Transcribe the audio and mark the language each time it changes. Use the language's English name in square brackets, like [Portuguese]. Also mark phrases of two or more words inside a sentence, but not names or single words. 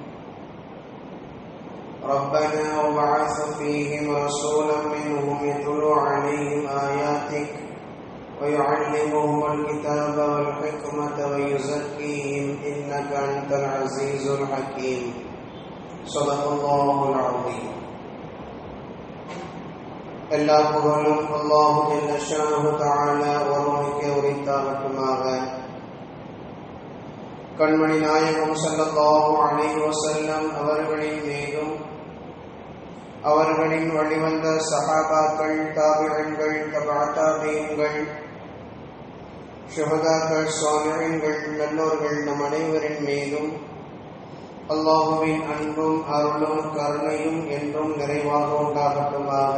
[Arabic] ربنا وابعث فيهم رسولا منهم يتلو عليهم آياتك ويعلمهم الكتاب والحكمة ويزكيهم إنك أنت العزيز الحكيم. صدق الله العظيم. [Tamil] எல்லா புகழும் [Arabic] الله جل شأنه تعالى [Tamil] ஒருவனுக்கே உரித்தாகட்டுமாக. கண்மணி நாயகம் [Arabic] صلى الله عليه وسلم [Tamil] அவர்களின் மீதும் அவர்களின் வழிவந்த சஹாபாக்கள், தாபிஈன்கள், தபஅ தாபிஈன்கள், ஷுஹதாக்கள், ஸாலிஹீன்கள், நல்லோர்கள் நம் அனைவரின் மீதும் அல்லாஹுவின் அன்பும் அருளும் கருணையும் என்றும் நிறைவாக உண்டாகட்டுமாக.